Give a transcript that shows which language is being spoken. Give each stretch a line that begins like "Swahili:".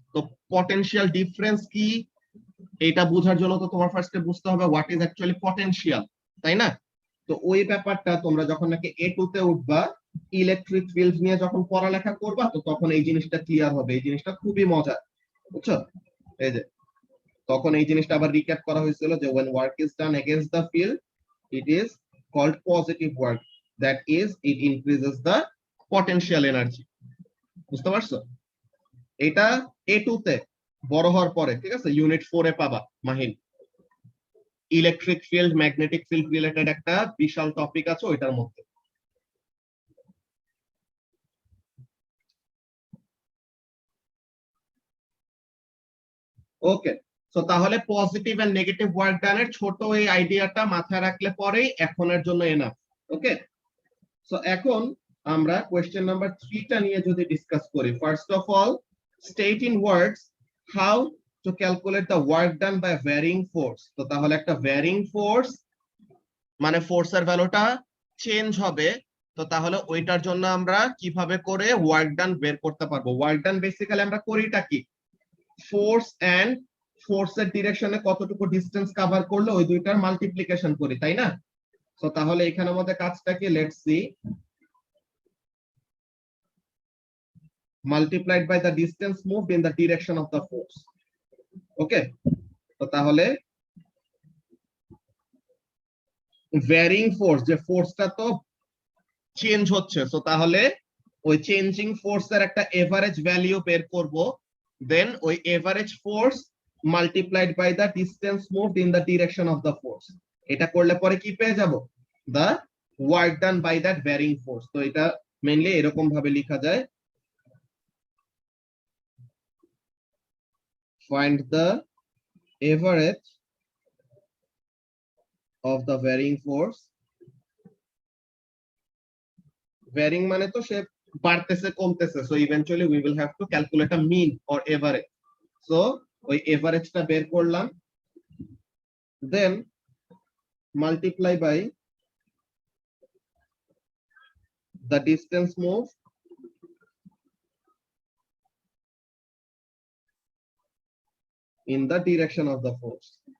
Bangla: তো potential difference কি এটা বোঝার জন্য তো তোমার ফার্স্টে বুঝতে হবে
English: what is actually potential,
Bangla: তাই না? তো ওই ব্যাপারটা তোমরা যখন নাকি A2 তে উঠবা, ইলেকট্রিক ফিল্ড নিয়ে যখন পড়ালেখা করবা, তো তখন এই জিনিসটা ক্লিয়ার হবে। এই জিনিসটা খুবই মজার, বুঝছো? এই যে তখন এই জিনিসটা আবার রিক্যাপ করা হয়েছিল যে
English: when work is done against the field, it is called positive work, that is it increases the potential energy।
Bangla: বুঝতে পারছো? এটা A2 তে বড় হওয়ার পরে, ঠিক আছে, ইউনিট 4 এ পাবা Mahin. Electric field magnetic field related একটা বিশাল টপিক আছে ওইটার মধ্যে। ওকে, সো তাহলে পজিটিভ এন্ড নেগেটিভ ওয়ার্ক ডানের ছোট এই আইডিয়াটা মাথায় রাখলে পরেই এখনের জন্য এনাফ। ওকে, সো এখন আমরা কোয়েশ্চেন নাম্বার 3 টা নিয়ে যদি ডিসকাস করি।
English: First of all, state in words how to calculate the work done by varying force.
Bangla: তো তাহলে একটা ভ্যারিং ফোর্স মানে ফোর্সের ভ্যালুটা চেঞ্জ হবে। তো তাহলে ওইটার জন্য আমরা কিভাবে করে ওয়ার্ক ডান বের করতে পারবো? ওয়ার্ক ডান বেসিক্যালি আমরা করিটা কি? ফোর্স এন্ড ফোর্সের ডিরেকশনে কতটুকু ডিসটেন্স কভার করলে ওই দুইটার মাল্টিপ্লিকেশন করি, তাই না? তো তাহলে এখানে আমাদের কাজটা কি?
English: Let's see, multiplied by the distance moved in the direction of the force.
Bangla: ওকে, তো তাহলে ভ্যারিং ফোর্স, যে ফোর্সটা তো চেঞ্জ হচ্ছে, তো তাহলে ওই চেঞ্জিং ফোর্সের একটা এভারেজ ভ্যালু বের করব।
English: Then ওই average force multiplied by the distance moved in the direction of the force.
Bangla: এটা করলে পরে কি পেয়ে যাব?
English: The work done by that varying force.
Bangla: তো এটা মেইনলি এরকম ভাবে লেখা যায়,
English: find the average of the varying force। varying
Bangla: মানে তো সে বাড়তেছে কমতেছে,
English: so eventually we will have to calculate a mean or average। so
Bangla: ওই এভারেজটা বের করলাম,
English: then multiply by the distance moved in the direction of the force।